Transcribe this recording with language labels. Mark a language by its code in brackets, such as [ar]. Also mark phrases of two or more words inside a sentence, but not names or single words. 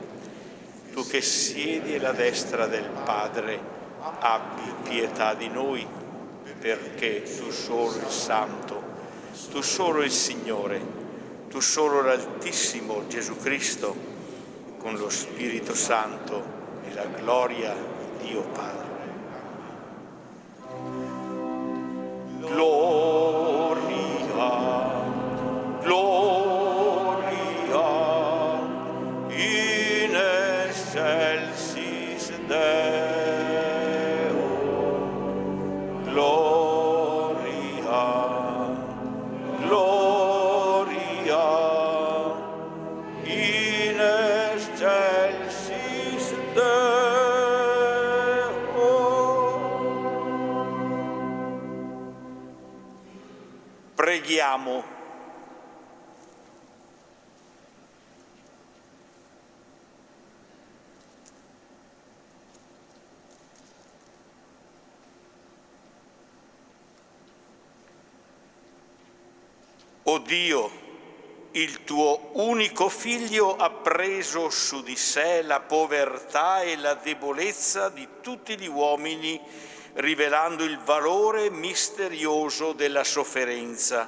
[it] Tu che siedi alla destra del Padre, abbi pietà di noi, perché tu solo il Santo, tu solo il Signore, tu solo l'Altissimo Gesù Cristo, con lo Spirito Santo e la gloria di Dio Padre. [la] Gloria, gloria, in excelsis Deo. Gloria, gloria, in excelsis Deo. [it] preghiamo. O Dio, il tuo unico Figlio ha preso su di sé la povertà e la debolezza di tutti gli uomini, rivelando il valore misterioso della sofferenza.